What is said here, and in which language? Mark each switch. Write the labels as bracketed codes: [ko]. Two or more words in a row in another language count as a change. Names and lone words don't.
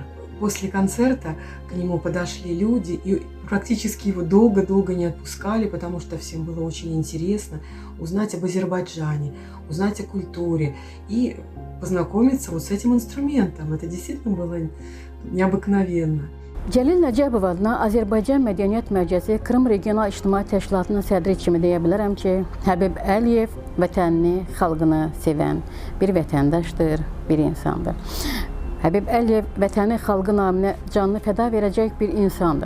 [ru] После концерта к нему подошли люди и практически его долго-долго не отпускали, потому что всем было очень интересно узнать об Азербайджане, узнать о культуре и познакомиться вот с этим инструментом. Это действительно было необыкновенно. [az] Cəlil Nəcəbov adına Azərbaycan Mədəniyyət Mərkəzi Krım Regional İctimai Təşkilatının sədri kimi deyə bilərəm ki, Həbib Əliyev vətənini, xalqını sevən bir vətəndaşdır, bir insandır. Həbib Əliyev vətəni, xalqı naminə canını fəda verəcək bir insandır.